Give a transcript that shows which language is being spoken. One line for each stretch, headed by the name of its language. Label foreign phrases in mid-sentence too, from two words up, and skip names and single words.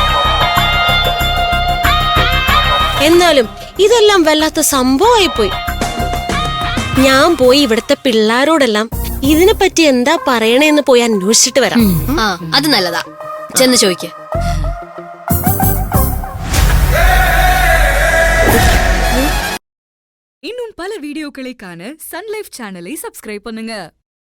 Malayalam: എന്നാലും ഇതെല്ലാം വല്ലാത്ത സംഭവമായിപ്പോയി. ഞാൻ പോയി ഇവിടുത്തെ പിള്ളാരോടെല്ലാം ഇതിനെപ്പറ്റി എന്താ പറയണേന്ന് പോയി അന്വേഷിച്ചിട്ട് വരാം. ആ, അത് നല്ലതാ. ചെന്ന് ചോദിക്ക.
Tamil: இன்னும் பல வீடியோக்களை காண சன் லைஃப் சேனலை சப்ஸ்கிரைப் பண்ணுங்க.